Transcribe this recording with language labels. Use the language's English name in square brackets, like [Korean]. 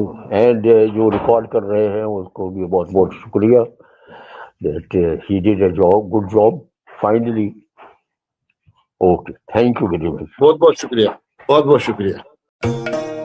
[Urdu] And جو record کر رہے ہیں اس کو بھی بہت بہت شکریہ. [English] He did a good job finally. Okay, thank you very much. [Urdu] بہت بہت شکریہ, بہت بہت شکریہ.